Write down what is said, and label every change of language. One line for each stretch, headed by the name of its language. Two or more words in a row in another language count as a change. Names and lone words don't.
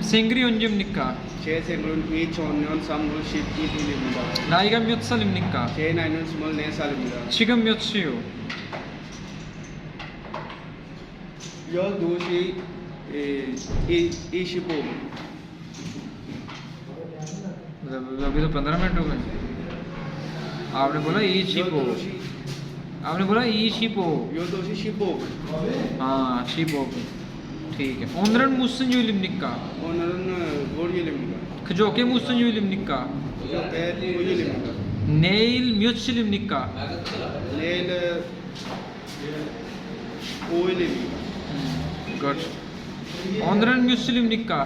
Korean: 생일이 언제입니까? 제 생일은 2000년 3월 12일입니다. 나이가 몇 살입니까? 제 나이는 24살입니다. 지금 몇 시요? 12시 25분.
Hindi: अभी तो 15 मिनट हो गए. आपने बोला
Korean: 이십오.
Hindi: आपने बोला
Korean: 이십오. 12시 15분.
Hindi: हाँ शिपो. ठीक है.
Korean: 오늘은 무슨 요일입니까? 오늘은 월요일입니다. 그저께 무슨 요일입니까? 그저께 토요일입니다. 내일 며칠입니까? 내일 5일입니다. 굿. 오늘은 며칠입니까?